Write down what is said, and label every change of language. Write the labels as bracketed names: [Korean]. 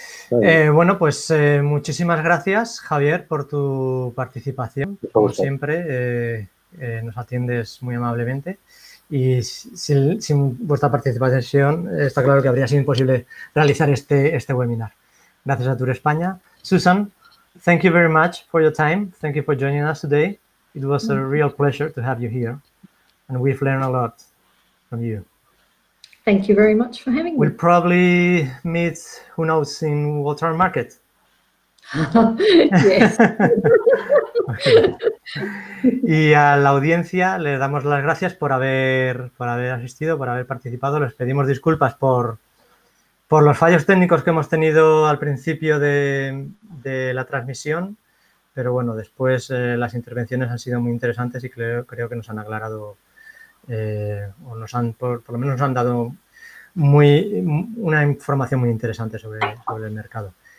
[Spanish] Bueno, pues muchísimas gracias, Javier, por tu participación. Como siempre, nos atiendes muy amablemente. Y sin vuestra participación está claro que habría sido imposible realizar este webinar. Gracias a Tour España. [English] Susan, thank you very much for your time. Thank you for joining us today. It was a real pleasure to have you here. And we've learned a lot from you. Thank you very much for having me. We'll probably meet, who knows, in World Travel Market. Yes. Okay. [Spanish] Y a la audiencia les damos las gracias por haber asistido, por haber participado. Les pedimos disculpas por los fallos técnicos que hemos tenido al principio de la transmisión, pero bueno, después las intervenciones han sido muy interesantes y creo que nos han aclarado o nos han, por lo menos nos han dado una información muy interesante sobre el mercado.